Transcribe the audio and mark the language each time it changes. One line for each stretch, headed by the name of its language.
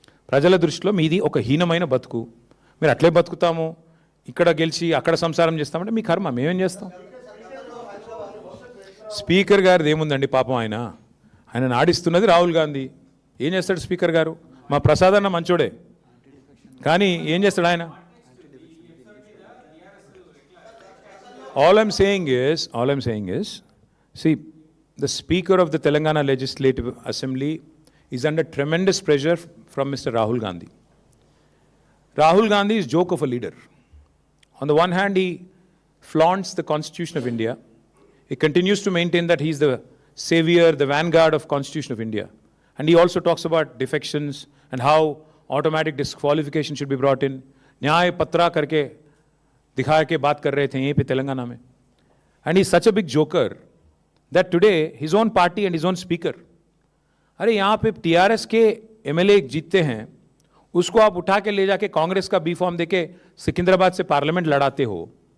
Telugu: ప్రజల దృష్టిలో మీది ఒక హీనమైన బతుకు. మీరు అట్లే బతుకుతాము, ఇక్కడ గెలిచి అక్కడ సంసారం చేస్తామంటే మీ కర్మ. మేమేం చేస్తాం? స్పీకర్ గారిది ఏముందండి పాపం? ఆయన ఆడిస్తున్నది రాహుల్ గాంధీ. ఏం చేస్తాడు స్పీకర్ గారు? మా ప్రసాద్ అన్న మంచోడే, కానీ ఏం చేస్తాడు ఆయన?
English: All I'm saying is, see, the Speaker of the Telangana Legislative Assembly is under tremendous pressure from Mr. Rahul Gandhi. Rahul Gandhi is joke of a leader. On the one hand, he flaunts the Constitution of India. He continues to maintain that he is the savior, the vanguard of Constitution of India. And he also talks about defections and how automatic disqualification should be brought in.
Hindi: न्याय पत्रा करके दिखा के बात कर रहे थे यहीं पे तेलंगाना में.
English: And he's such a big joker that today his own party and his own speaker,
Hindi: अरे यहाँ पे टीआरएस के एमएलए जीतते हैं, उसको आप उठा के ले जाके कांग्रेस का बी फॉर्म देके सिकंदराबाद से पार्लियामेंट लड़ाते हो.